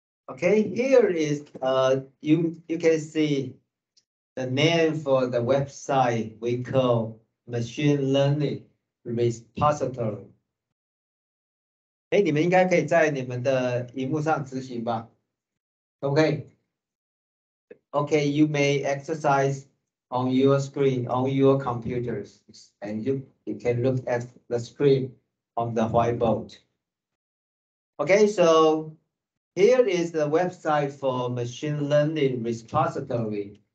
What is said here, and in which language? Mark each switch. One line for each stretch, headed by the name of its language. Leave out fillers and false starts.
English: Okay, here is you can see the name for the website we call Machine Learning Repository.
Chinese: 你们应该可以在你们的荧幕上执行吧 ？Okay.
English: Okay, you may exercise on your screen, on your computers, and you can look at the screen on the whiteboard. Okay, so here is the website for machine learning repository.